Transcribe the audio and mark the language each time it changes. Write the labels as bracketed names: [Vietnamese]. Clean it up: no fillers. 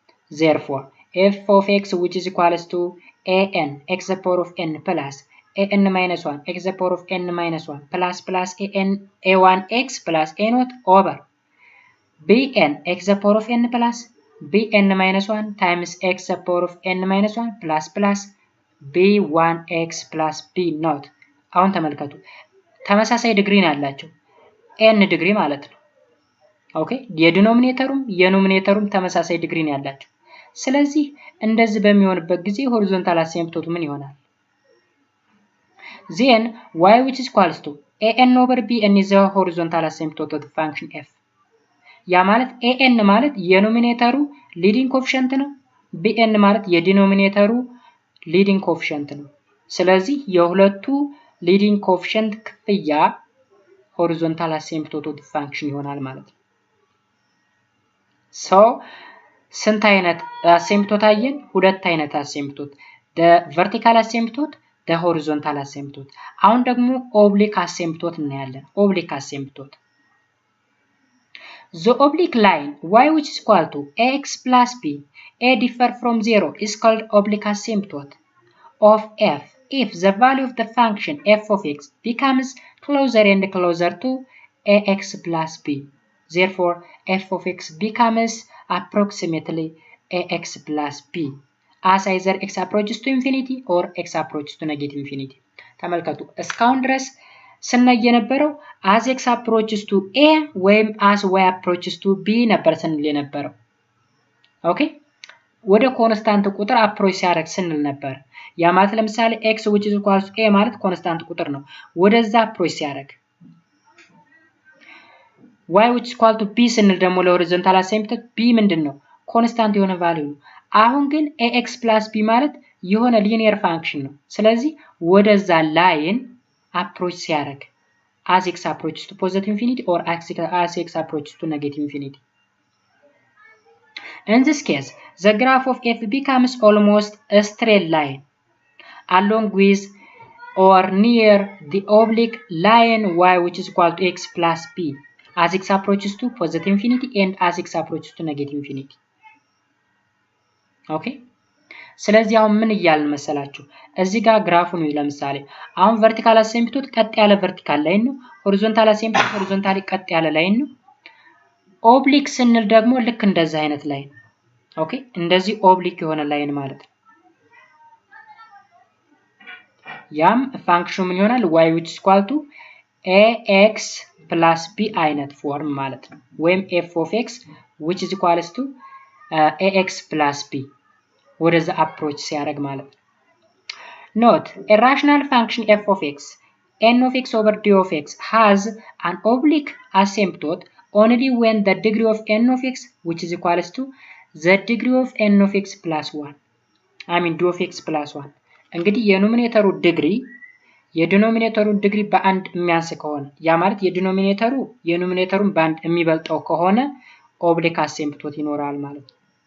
[English] Therefore, f of x which is equals to an x to the power of n plus an minus 1 x to the power of n minus 1 plus a1x plus a naught over bn x to the power of n plus bn minus 1 times x to the power of n minus 1 plus b1x plus b naught. [Amharic] አሁን ተመልከቱ ተመሳሳይ ዲግሪ ነው ያላቸው n ዲግሪ ማለት ነው። ኦኬ የዲኖሚኔተሩም የኖሚኔተሩም ተመሳሳይ ዲግሪ ነው ያላቸው። ስለዚህ እንደዚህ በሚሆንበት ጊዜ ሆሪዞንታል አሲምፕቶቱ ምን ይሆናል? [English] then y which is equals to an over bn is the horizontal asymptote of the function f. [Amharic] ያ ማለት an ማለት የኖሚኔተሩ ሊዲንግ ኮኤፊሺየንት ነው bn ማለት የዲኖሚኔተሩ ሊዲንግ ኮኤፊሺየንት ነው። ስለዚህ የሁለቱ ሊዲንግ ኮኤፊሺየንት ክፍያ ሆሪዞንታል አሲምፕቶት ኦፍ ፋንክሽን ይሆናል ማለት ነው። ሶ ስንት አይነት አሲምፕቶት አየን? ሁለት አይነት አሲምፕቶት [English] the vertical asymptote the horizontal asymptote። [Amharic] አሁን ደግሞ ኦብሊክ አሲምፕቶት እናያለን። ኦብሊክ አሲምፕቶት [English] the oblique line y which is equal to ax plus b a differ from 0 is called oblique asymptote of f if the value of the function f of x becomes closer and closer to ax plus b. Therefore, f of x becomes approximately ax plus b as either x approaches to infinity or x approaches to negative infinity. [Amharic] ተመልከቱ እስካሁን ድረስ ስናይ የነበረው [English] as x approaches to a [Amharic] ወይም [English] as y approaches to b [Amharic] ነበር ስንል የነበረው። ኦኬ ወደ ኮንስታንት ቁጥር አፕሮች ሲያደርግ ስንል ነበር። ያ ማለት ለምሳሌ [English] x which is equals to a [Amharic] ማለት ኮንስታንት ቁጥር ነው። ወደዛ አፕሮች ሲያደርግ [English] y which is equal to b [Amharic] ስንል ደግሞ ለሆሪዞንታል አሲምፕቶት b ምንድነው? ኮንስታንት የሆነ ቫልዩ ነው። አሁን ግን ax plus b ማለት የሆነ ሊኒየር ፋንክሽን ነው። ስለዚህ ወደዛ ላይን approach ሲያደርግ [English] as x approaches to positive infinity or as x approaches to negative infinity. In this case, the graph of f becomes almost a straight line along with or near the oblique line y which is equal to x plus b as x approaches to positive infinity and as x approaches to negative infinity. [Amharic] Okay? ስለዚህ አሁን ምን ይያልን መሰላችሁ? እዚህ ጋር ግራፉ ነው ለምሳሌ አሁን ቨርቲካል አሲምፕቶት ቀጥ ያለ ቨርቲካል ላይን ነው። ሆሪዞንታል አሲምፕቶት ሆሪዞንታሊ ቀጥ ያለ ላይን ነው። ኦብሊክ ስንል ደግሞ ልክ እንደዚህ አይነት ላይን ኦኬ እንደዚህ ኦብሊክ የሆነ ላይን ማለት ነው። ያም ፋንክሽኑ ምን ይሆናል? [English] y which is equal to ax plus b [Amharic] አይነት ፎርም ማለት ነው። ወይም [English] f of x which is equals to ax plus b [Amharic] ወደዛ አፕሮች ሲያደርግ ማለት ነው። [English] ኖት a rational function f of x n of x over d of x has an oblique asymptote only when the degree of n of x which is equals to the degree of n of x plus 1 I mean d of x plus 1 [Amharic] እንግዲህ የኖሚኔተሩ ዲግሪ የዲኖሚኔተሩ ዲግሪ በአንድ የሚያንስ ከሆነ ያ ማለት የኖሚኔተሩን በአንድ የሚበልጠው ከሆነ ኦብሊክ አሲምፕቶት ይኖራል ማለት ነው።